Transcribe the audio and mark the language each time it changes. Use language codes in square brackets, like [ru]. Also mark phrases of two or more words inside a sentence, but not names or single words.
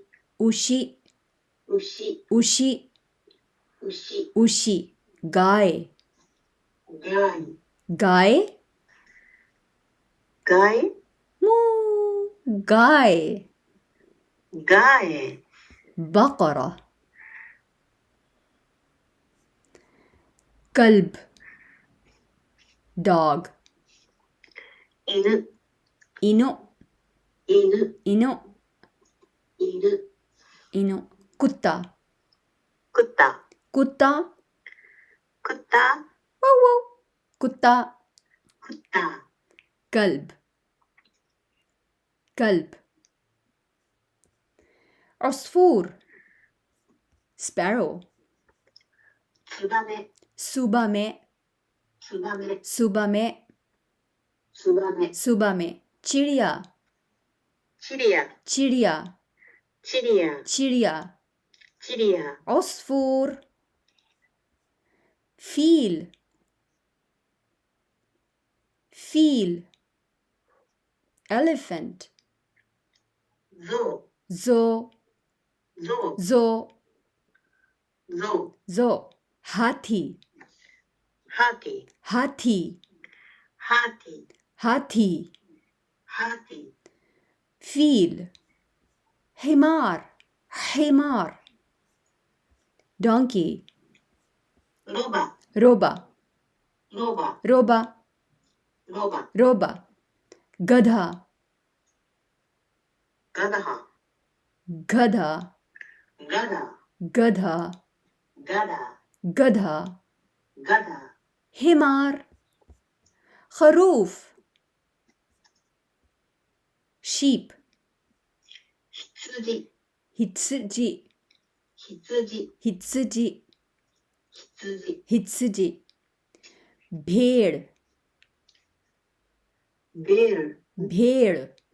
[ja] उशी. 牛。 उशी. 牛。 उशी. गाय. [hi] ガイ。 गाय. ガイ。 मू. गाय. ガエ。 [ar] بقرة. كلب. [en] dog. [ja] 犬。 إنو. 犬。 إنو. 犬。 إنو. كتا. [hi] クッタ。 كتا. クッタ。 واو واو. كتا. クッタ。 [ar] كلب. كلب. عصفور. [en] sparrow. [ja] ツバメ。 سوبامي. ツバメ。 سوبامي. ツバメ。 سوبامي. चिड़िया. [hi] チリア。 चिड़िया. チリア。 चिड़िया. チリア。 [ar] عصفور. فيل. فيل. elephant. [ja] ゾ زو. ウ。ゾ زو. ウ。ゾ زو. हाथी. [hi] ウ。ハーティー。 हाथी. ハーティー。 हाथी. ハーティー。 [ar] فيل. حمار. حمار. [en] donkey. [ja] ロバ。 روبا. ロバ。 روبا. ロバ。 روبا. गधा. [hi] ガダハ。 गधा. ガダ。 गधा. ガダ。 गधा. ガダ。 [ar] حمار. خروف. [en] sheep. [ja] 羊。羊. 羊。羊. 羊。羊. भेड़. [hi] ベール。 भेड़.